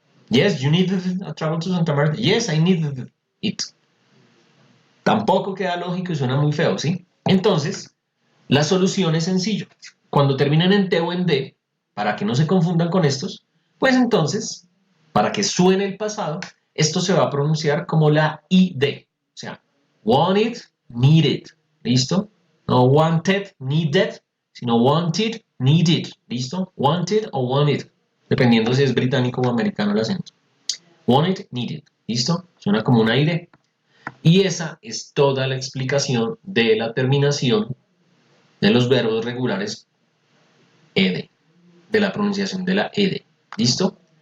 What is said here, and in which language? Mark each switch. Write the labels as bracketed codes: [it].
[en] Yes, you need a travel to Santa Marta. Yes, I need it. [es] Tampoco queda lógico y suena muy feo, ¿sí? Entonces, la solución es sencillo. Cuando terminen en T o en D, para que no se confundan con estos, pues entonces, para que suene el pasado, esto se va a pronunciar como la ID. O sea, wanted, needed. ¿Listo? No wanted, needed, sino wanted, needed. ¿Listo? Wanted o wanted. Dependiendo si es británico o americano el acento. Wanted, needed. ¿Listo? Suena como una ID. Y esa es toda la explicación de la terminación de los verbos regulares ED, de la pronunciación de la ED. ¿Listo?